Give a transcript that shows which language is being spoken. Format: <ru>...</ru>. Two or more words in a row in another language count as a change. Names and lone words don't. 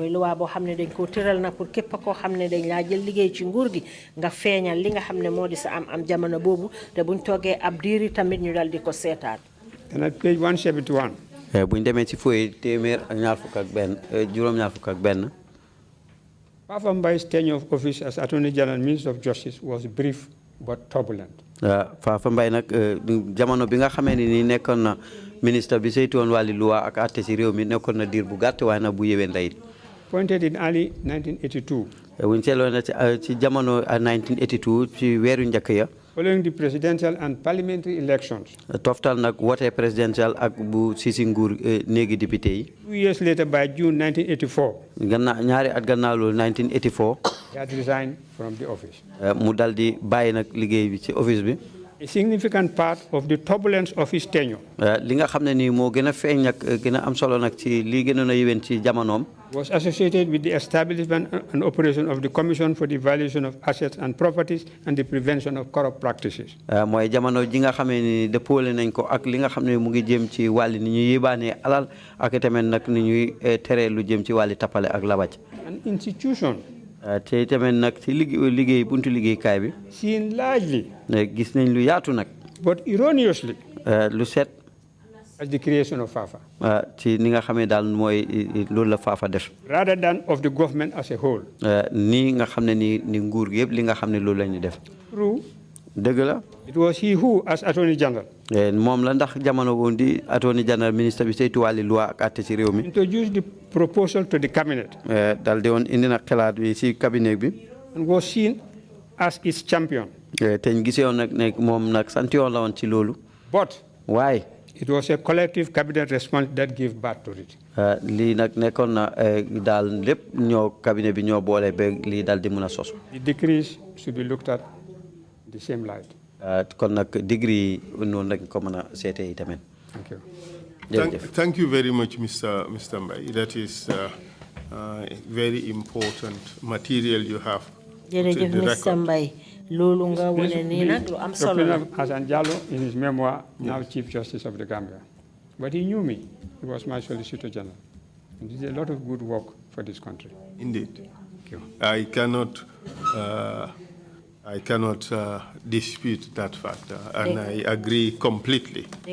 <en>And at page 171. Fafa Mbai's tenure of office as Attorney General and Minister of Justice was brief but turbulent.</en> <wo>Fafa Mbai nak jamono bi nga xamé ni nekkon na ministre bi seytu won wali loi ak atté ci réew mi nekkon na dir bu gatt way na bu yewén lay.</wo> <en>Appointed in early 1982.</en> <wo>Wuñ sélo na ci jamono 1982 ci wéru ñëk ya.</wo> <en>Following the presidential and parliamentary elections.</en> <wo>Toftal nak wote presidential ak bu sisi nguur néegi député yi.</wo> <en>2 years later by June 1984.</en> <wo>ñaari at gannaaw loolu 1984.</wo> <en>He had resigned from the office.</en> <wo>Mu daldi bàyyi nag liggéey bi ci office bi.</wo> <en>A significant part of the turbulence of his tenure.</en> <wo>Li nga xam ne nii moo gën a feeñ nag gën a am solo nag ci li gënoon a yéwén ci jamonoom.</wo> <en>Was associated with the establishment and operation of the Commission for the Evaluation of Assets and Properties and the Prevention of Corrupt Practices.</en> <wo>Mooy jamono ji nga xamee ni dëppoole nañ ko ak li nga xam ne mu ngi jëm ci wàlli ni ñuy yébaanee alal ak tamit nag ni ñuy tere lu jëm ci wàlli tappale ak labaj.</wo> <en>An institution.</en> <wo>Te tamit nag ci liggéey buntu liggéeykaay bi.</wo> <en>Seen largely.</en> <wo>Gis nañ lu yaatu nag.</wo> <en>But erroneously.</en> <wo>Lu set.</wo> <en>As the creation of FAFA.</en> <wo>Ci ni nga xamee daal mooy loolu la FAFA def.</wo> <en>Rather than of the government as a whole.</en> <wo>Ni nga xam ne ni nguur gi yëpp li nga xam ne loolu la ñu def.</wo> <en>True.</en> <wo>dëgg la.</wo> <en>It was he who, as Attorney General.</en> <wo>moom la ndax jamono woon di</wo> <en>Attorney General</en> <wo>ministre bi saytu wàlli loi ak àtte ci réew mi.</wo> <en>Introduced the proposal to the cabinet.</en> <wo>dal di woon indi nag xalaat bi ci cabinet bi.</wo> <en>And was seen as its champion.</en> <wo>te ñu gisee woon nag ne moom nag sant yoon la woon ci loolu.</wo> <en>But.</en> <wo>waaye.</wo> <en>It was a collective cabinet response that gave birth to it.</en> <wo>lii nag nekkoon na daal lépp ñoo cabinet bi ñoo boole ba lii daal di mën a sosu.</wo> <en>The decrees should be looked at the same light.</en> <wo>kon nag degree noonu lañ ko mën a seetee yi tamit.</wo> <en>Thank you. Thank you very much, Mr. Mbai. That is very important material you have.</en> <wo>Jërëjëf Mr. Mbai. Loolu nga wone ni nak lu am solo la.</wo> <en>Hassan Jallow in his memoir, now Chief Justice of the Gambia. But he knew me. He was my Solicitor General. And he did a lot of good work for this country. Indeed. Thank you. I cannot dispute that fact, and I agree completely.</en>